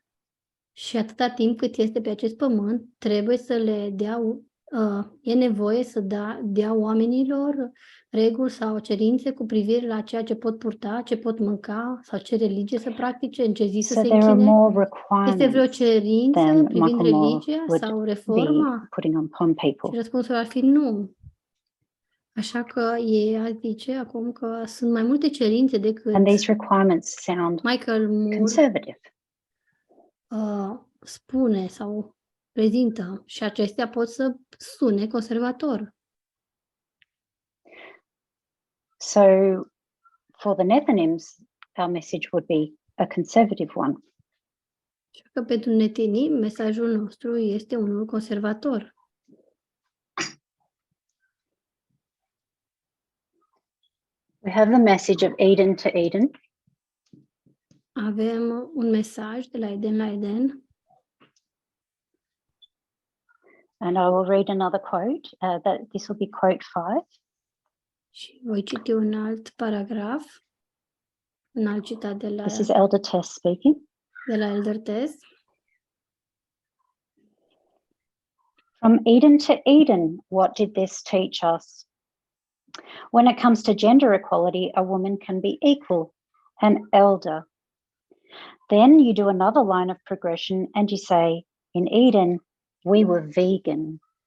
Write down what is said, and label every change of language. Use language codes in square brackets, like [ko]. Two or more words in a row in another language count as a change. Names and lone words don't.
[ro] Și atâta timp cât este pe acest pământ, trebuie să le dea, e nevoie să dea oamenilor reguli sau cerințe cu privire la ceea ce pot purta, ce pot mânca sau ce religie să practice, în ce zi să se închine. Este vreo cerință privind religia sau reforma? Și răspunsul ar fi nu. Așa că ei ar zice acum că sunt mai multe cerințe decât [en] And these requirements sound Michael Moore conservative. [ro] Spune sau prezintă, și acestea pot să sune conservator. [en] So for the Nethinims, our message would be a conservative one. [ro] Așa că pentru Netinim, mesajul nostru este unul conservator. [en] We have the message of Eden to Eden. [ro] Avem un mesaj de la Eden la Eden. [en] And I will read another quote. This will be quote 5. [ro] Și voi citi un alt paragraf, un alt citat de la, [en] This is Elder Tess speaking. [ro] de la Elder Tess. [en] From Eden to Eden, what did this teach us? When it comes to gender equality, a woman can be equal, an elder. Then you do another line of progression and you say, in Eden, we were vegan.